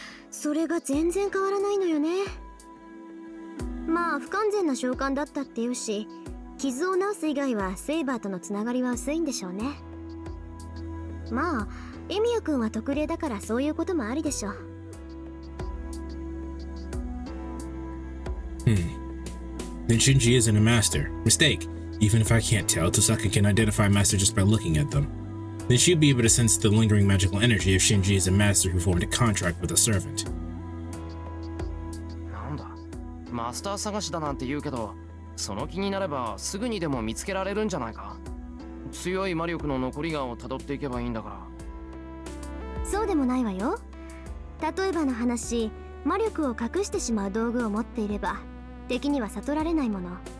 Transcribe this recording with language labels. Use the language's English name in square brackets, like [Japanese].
[Japanese] それが全然変わらないのよね。まあ不完全な召喚だったっていうし、傷を治す以外はセイバーとのつながりは薄いんでしょうね。まあエミヤ君は特例だからそういうこともありでしょう。 [English] Then Shinji isn't a master. Mistake. Even if I can't tell, Tosaka can identify a master just by looking at them. Then she'd be able to sense the lingering magical energy if Shinji is a master who formed a contract with a servant. [Japanese] なんだ、マスター探しだなんて言うけど、その気になればすぐにでも見つけられるんじゃないか。強い魔力の残り顔をたどっていけばいいんだから。そうでもないわよ。例えばの話、魔力を隠してしまう道具を持っていれば敵には悟られないもの。